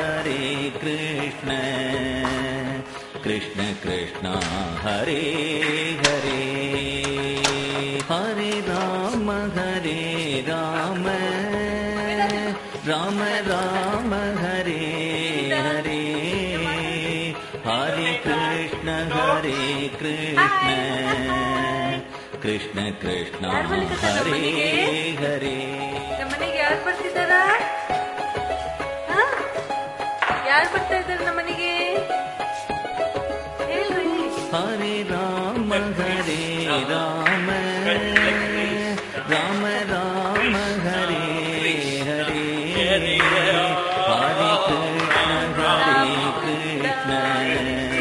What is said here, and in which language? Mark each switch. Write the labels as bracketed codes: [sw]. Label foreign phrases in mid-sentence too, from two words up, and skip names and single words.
[sa] कृष्ण कृष्ण हरे हरे हरे राम राम राम हरे हरे हरे कृष्ण कृष्ण कृष्ण हरे हरे [kn] ನಮ್ಮನೆಗೆ ಯಾರು ಬರ್ತಿದ್ದಾರ ಯಾರು ಬರ್ತಾ ಇದ್ದಾರೆ ನಮ್ಮನೆಗೆ ಹೇಳ್ರಿ [sa] हरे राम राम राम राम हरे हरे हरे कृष्ण